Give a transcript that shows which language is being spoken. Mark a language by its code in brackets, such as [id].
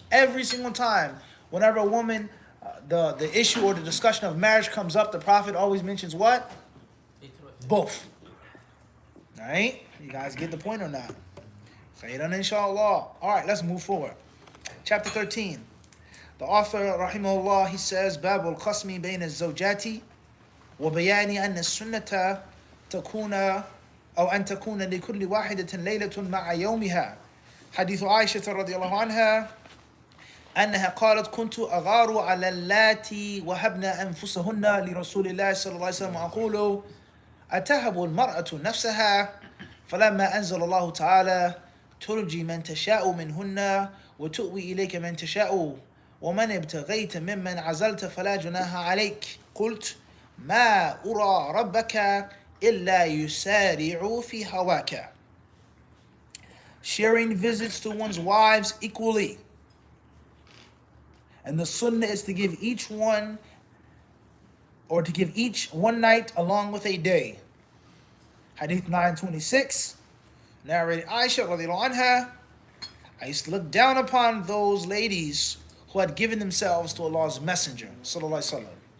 [en] Every single time, whenever a woman, the issue or the discussion of marriage comes up, the Prophet always mentions what? Both. All right? You guys get the point or not? Say it on inshallah. All right, let's move forward. Chapter 13. The author, rahimahullah, he says, [ar] باب القسم بين الزوجات وبيان أن السنة تكون أو أن تكون لكل واحدة ليلة مع يومها. حديث عائشة رضي الله عنها أنها قالت كنت أغار على اللاتي وهبن أنفسهن لرسول الله صلى الله عليه وسلم أقول أتهب المرأة نفسها فلما أنزل الله تعالى ترجي من تشاء منهن وتؤوي إليك من تشاء ومن ابتغيت ممن عزلت فلا جناح عليك قلت ما أرى ربك إلا يسارع في هواك. [en] Sharing visits to one's wives equally. And the sunnah is to give each one, or to give each one night along with a day. Hadith 926, narrated Aisha radiallahu anha, I used to look down upon those ladies who had given themselves to Allah's Messenger, sallallahu alaihi wasallam.